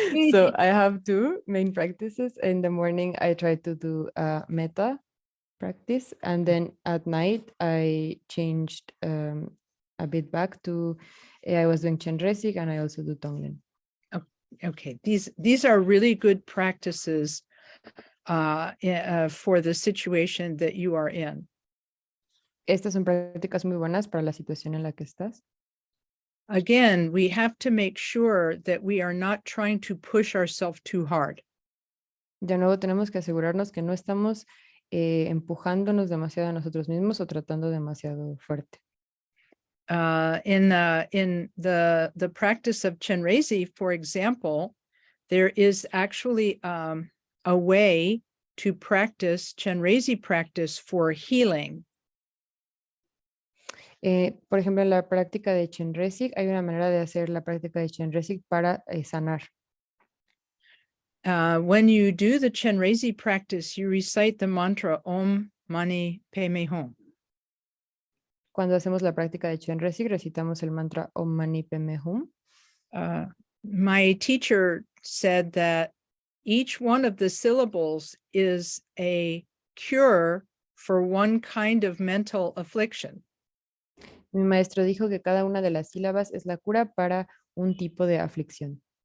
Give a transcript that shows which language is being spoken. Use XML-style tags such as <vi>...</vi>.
<en>So I have 2 main practices. In the morning, I try to do metta practice, and then at night, I changed a bit back to, I was doing Chenrezig, and I also do Tonglen. Okay, these are really good practices for the situation that you are in.</en> <es>Estas son prácticas muy buenas para la situación en la que estás.</es> <en>Again, we have to make sure that we are not trying to push ourselves too hard.</en> <es>De nuevo, tenemos que asegurarnos que no estamos empujándonos demasiado a nosotros mismos o tratando demasiado fuerte.</es> <en>In the practice of Chenrezig, for example, there is actually a way to practice Chenrezig practice for healing.</en> <es>Por ejemplo, en la práctica de Chenrezig, hay una manera de hacer la práctica de Chenrezig para sanar.</es> <en>When you do the Chenrezig practice, you recite the mantra Om Mani Padme Hum.</en> <es>Cuando hacemos la práctica de Chenrezig, recitamos el mantra Om Mani Padme Hum.</es> <en>My teacher said that each one of the syllables is a cure for one kind of mental affliction.</en> <es>Mi maestro dijo que cada una de las sílabas es la cura para un tipo de aflicción.</es>